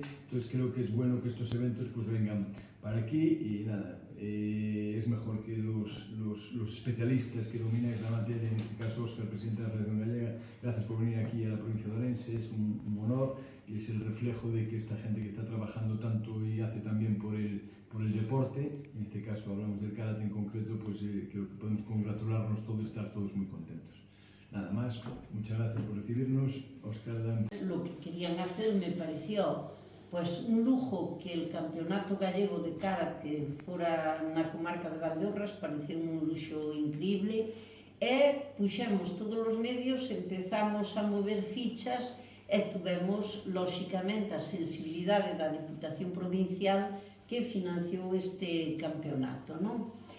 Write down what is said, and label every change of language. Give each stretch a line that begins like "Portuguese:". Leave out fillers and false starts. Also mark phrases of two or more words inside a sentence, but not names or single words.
Spanish: Entonces creo que es bueno que estos eventos pues vengan para aquí, y nada, es mejor que los especialistas que domináis la materia, en este caso Óscar, presidente de la Federación Gallega, gracias por venir aquí a la provincia de Ourense, es un honor, y es el reflejo de que esta gente que está trabajando tanto y hace también por el deporte, en este caso hablamos del karate en concreto, pues creo que podemos congratularnos todos y estar todos muy contentos. Nada más, muchas gracias por recibirnos. Óscar, lo que querían hacer me pareció pues un lujo que el campeonato gallego de karate
Galician: fora na comarca de Valdeorras, pareceu un luxo increíble, e puxemos todos os medios, empezamos a mover fichas e tuvemos, lóxicamente, a sensibilidade da Diputación Provincial que financiou este campeonato, non?